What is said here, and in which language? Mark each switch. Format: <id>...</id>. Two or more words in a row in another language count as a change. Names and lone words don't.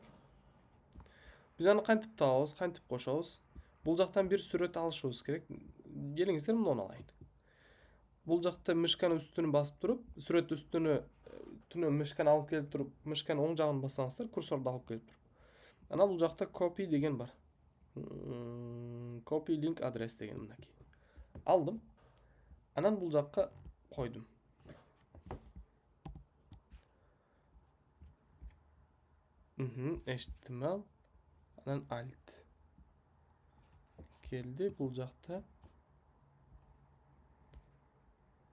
<ky>Биз аны кантип табабыз, кантип кошобуз? Бул жактан бир сүрөт алышыбыз керек. Келиңиздер, муну алайын. Бул жакта мышканы үстүнө басып туруп, сүрөт үстүнө мышканы алып келип туруп, мышканы оң жагын бассаңыздар, курсорду алып келип туруп. Анан бул жакта copy деген бар.</ky> <en>Copy link address</en> <ky>деген мынакей. Алдым. Анан бул жакка койдум. HTML, анан alt. Келди бул жакта.</ky>